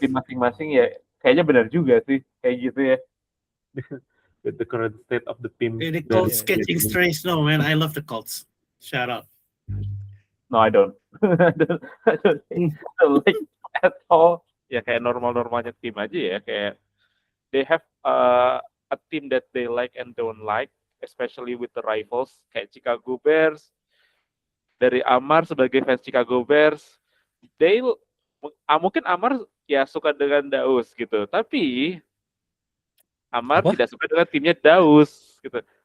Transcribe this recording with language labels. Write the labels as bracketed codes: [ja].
[id] tim masing-masing ya kayaknya benar juga sih kayak gitu ya. [en] With the current state of the team. The Colts catching strays. No, man, I love the Colts. Shout out. No, I don't. I don't like at all. [id] Ya kayak normal-normalnya tim aja ya, kayak [en] they have a team that they like and don't like, especially with the rivals [id] kayak [en] Chicago Bears. [id] Dari Amar sebagai fans Chicago Bears, mungkin Amar ya suka dengan Daus gitu, tapi Amar tidak suka dengan timnya Daus gitu.